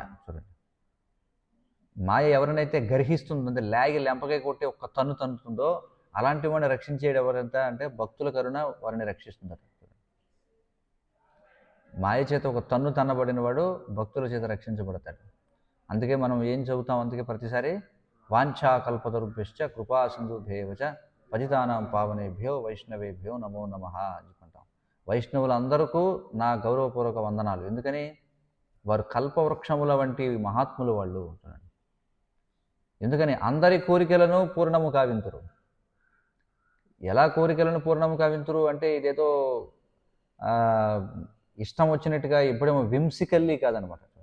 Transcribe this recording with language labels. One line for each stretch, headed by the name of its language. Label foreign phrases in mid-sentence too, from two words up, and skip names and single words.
Telugu: చూడండి, మాయ ఎవరినైతే గర్హిస్తుందో, లాగి లెంపకాయ కొట్టి ఒక్క తన్నుతుందో అలాంటి వాడిని రక్షించేది ఎవరంత అంటే భక్తుల కరుణ వారిని రక్షిస్తుందట. మాయ చేత ఒక తన్ను తన్నబడిన వాడు భక్తుల చేత రక్షించబడతాడు. అందుకే మనం ఏం చెబుతాం? అందుకే ప్రతిసారి
Sanskrit: वाञ्छा कल्पतरुभ्यश्च कृपा सिन्धुभ्य एव च पतितानां पावनेभ्यो वैष्णवेभ्यो नमो नमः
Telugu: చెప్పుకుంటాం. వైష్ణవులందరికీ నా గౌరవపూర్వక వందనాలు. ఎందుకని? వారు కల్పవృక్షముల వంటి మహాత్ములు వాళ్ళు. ఎందుకని? అందరి కోరికలను పూర్ణము కావింతురు. ఎలా కోరికలను పూర్ణము కావింతురు అంటే ఇదేదో ఇష్టం వచ్చినట్టుగా ఎప్పుడేమో వింసికల్లీ కాదనమాట.